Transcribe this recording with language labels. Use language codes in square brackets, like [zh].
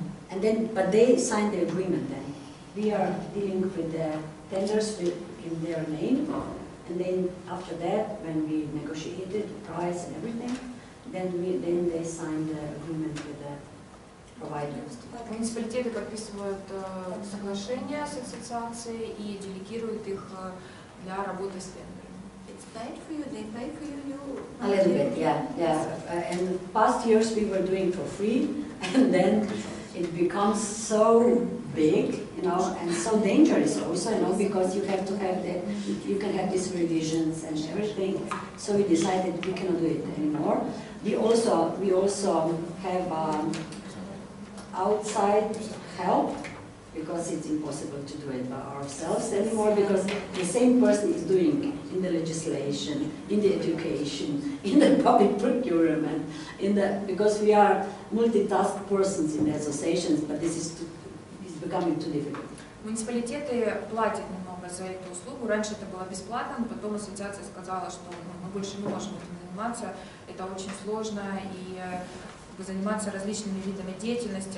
[en] And then, but they sign the agreement then. We are dealing with the tenders in their name, and then after that, when we negotiated price and everything, then they sign the agreement with the providers. [ru] муниципалитеты подписывают соглашения с ассоциацией и делегируют их для работы с тендерами. [en] It's paid for you, they pay for you, A little bit, yeah. And past years we were doing for free, and then it becomes so big, and so dangerous also, because you have to have you can have these revisions and everything. So we decided we cannot do it anymore. We also have outside help, because it's impossible to do it by ourselves anymore, because the same person is doing in the legislation, in the education, in the public procurement, because we are multitask persons in the associations, but this is becoming too difficult. [ru] Муниципалитеты платят немного за эту услугу. Раньше это было бесплатно, но потом ассоциация сказала, что мы больше не можем этим заниматься, это очень сложно, и заниматься различными видами деятельности.